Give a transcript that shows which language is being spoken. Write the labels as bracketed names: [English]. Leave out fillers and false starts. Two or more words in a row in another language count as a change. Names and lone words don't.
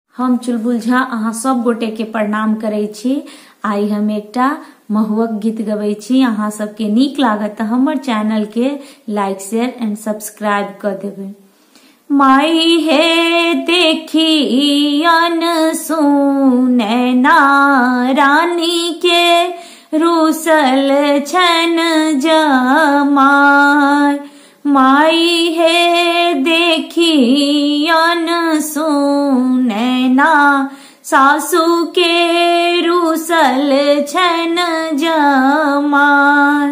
[Maithili] हम चुलबुल झा अहाँ सब गोटे के प्रणाम करे छी। आई हम एकटा महुअक गीत गबै छी। अहाँ सबके नीक लागत त हमर चैनल के [English] like share and subscribe [Maithili] कर देबै। माई हे देखी अन सुनैना रानी के रूसल छन जमाय। माई हे देखी अन सुनैना सासू के रूसल छन जमाय।